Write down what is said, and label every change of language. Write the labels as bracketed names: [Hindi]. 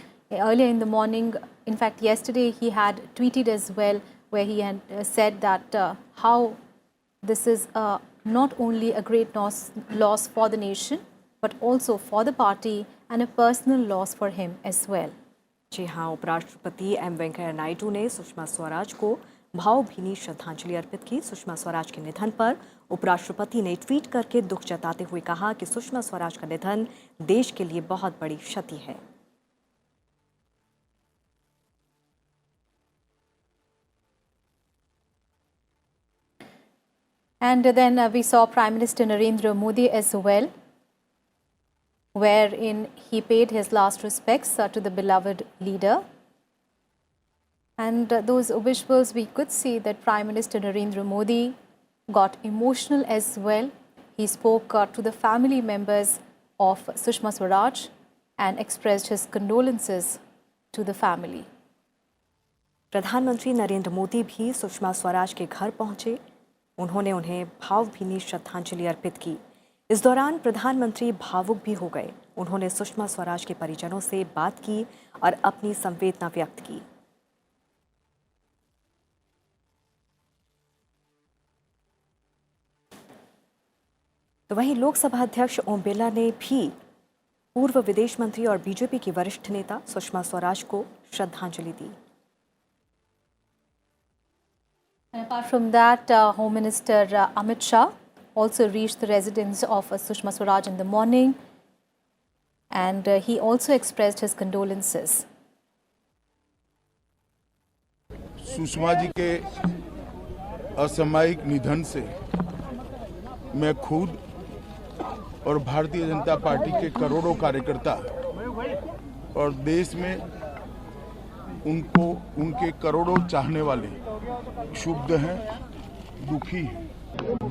[English] Earlier in the morning, in fact, yesterday he had tweeted as well, where he had said that how this is not only a great loss for the nation, but also for the party and a personal loss for him as well. [Hindi] जी हाँ, उपराष्ट्रपति M Venkaiah Naidu ने सुषमा स्वराज को भावभीनी श्रद्धांजलि अर्पित की। सुषमा स्वराज के निधन पर उपराष्ट्रपति ने ट्वीट करके दुख जताते हुए कहा कि सुषमा स्वराज का निधन देश के लिए बहुत बड़ी क्षति है। [English] And then we saw Prime Minister Narendra Modi as well, wherein he paid his last respects to the beloved leader. And those visuals, we could see that Prime Minister Narendra Modi got emotional as well. He spoke to the family members of Sushma Swaraj and expressed his condolences to the family. [Hindi] प्रधानमंत्री नरेंद्र मोदी भी सुषमा स्वराज के घर पहुंचे। उन्होंने उन्हें भावभीनी श्रद्धांजलि अर्पित की। इस दौरान प्रधानमंत्री भावुक भी हो गए। उन्होंने सुषमा स्वराज के परिजनों से बात की और अपनी संवेदना व्यक्त की। तो वहीं लोकसभा अध्यक्ष ओम बिरला ने भी पूर्व विदेश मंत्री और बीजेपी की वरिष्ठ नेता सुषमा स्वराज को श्रद्धांजलि दी। [English] And apart from that, Home Minister Amit Shah also reached the residence of Sushma Swaraj in the morning, and he also expressed his condolences. [Hindi] Sushma ji के असामयिक निधन से मैं खुद और भारतीय जनता पार्टी के करोड़ों कार्यकर्ता और देश में उनको उनके करोड़ों चाहने वाले क्षुब्ध हैं, दुखी हैं।